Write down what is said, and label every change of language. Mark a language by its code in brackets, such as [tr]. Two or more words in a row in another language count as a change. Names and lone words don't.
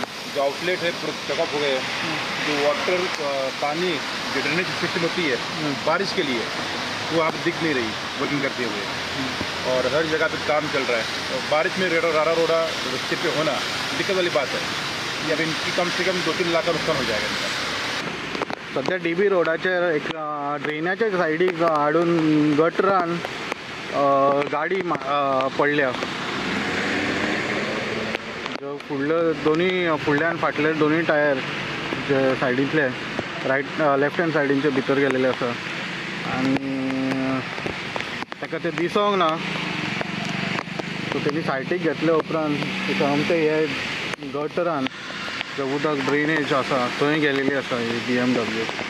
[hi] जो आउटलेट है पूरा चकअप हो गए, जो वाटर पानी जो [en] drainage system [hi] होती है बारिश के लिए, वो आप दिख नहीं रही वर्किंग करते हुए, और हर जगह पे काम चल रहा है। और बारिश में रारा रोड़ा रस्ते पे होना दिक्कत वाली बात है। ये अब इनकी कम से कम 2-3 लाख का नुकसान हो जाएगा इनका। [kok] सध्या DB रोडाचेर एक ड्रेनाच्या सायडीक हाडून गटरान गाडी पडल्या, जो फुडल्यान फाटले दोन्ही टायर जे सायडींतले [en] right left hand [kok] सायडींचे भितर गेलेले आसा, आनी ताका ते दिसोंक ना, सो तेणी सायडीक घेतले उपरांत अमके हे गटरान जे उदक ड्रेनेज आसा थंय गेलेली आसा ही BMW।